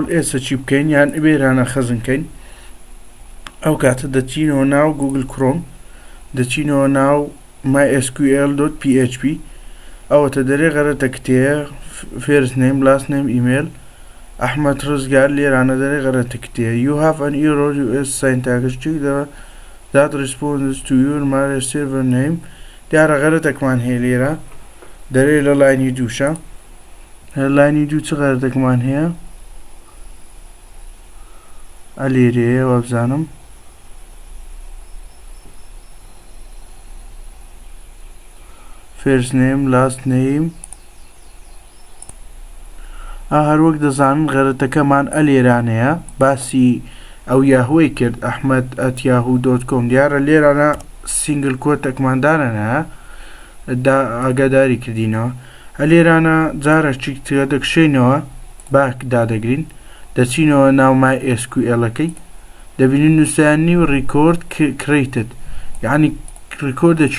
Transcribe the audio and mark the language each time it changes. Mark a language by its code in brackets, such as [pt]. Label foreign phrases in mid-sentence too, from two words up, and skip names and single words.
[ckb] ئێسەچی بکەین یان بێرانە خەزنکەین ئەو کاتە دەچینەوە ناو گوگل کرۆم دەچینەوە ناو MySQL+PHP ئەوەتە دەرێ غەرەتە کتێیە [en] first name last name email [ckb] ئەحمەد ڕزگار لێرانە دەرێ غەرەتە کتێیە [en] you have an error US syntax check that responds to your MySQL name [ckb] دیارە غەرەتێکمان هەیە لێرە دەرێ لە لاینی دووشە لاینی دوو چ غەرەتێکمان هەیە ئەلێرەیە وەبزانم [en] first name last name [ckb] هەروەک دەزانن غەرەتەکەمان ئەلێرانەیە باسی ئەو یاهوەی کرد ئەحمەد@yahoo.com دیارە لێرانە سینگل کۆتێکماندانە ئاگاداری کردینەوە هەلێرانە جارێکی ترە دەکشێنەوە باک دادەگرین دەچینەوە ناو MySQL-ەکەی دەبینین نووسانی و [en] record created [ckb] یعنی ریکۆردێکی